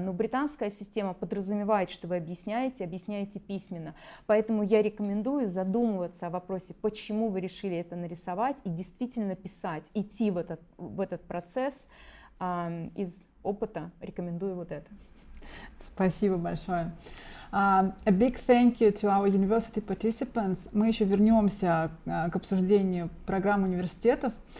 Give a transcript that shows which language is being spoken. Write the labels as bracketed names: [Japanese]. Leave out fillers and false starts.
[Russian] Но британская система подразумевает, что вы объясняете письменно. Поэтому я рекомендую задумываться о вопросе, почему вы решили это нарисовать, и действительно писать, идти в этот процесс. Из опыта рекомендую вот это. Спасибо большое. [English] A big thank you to our university participants. [Russian] Мы еще вернемся к обсуждению программ университетов.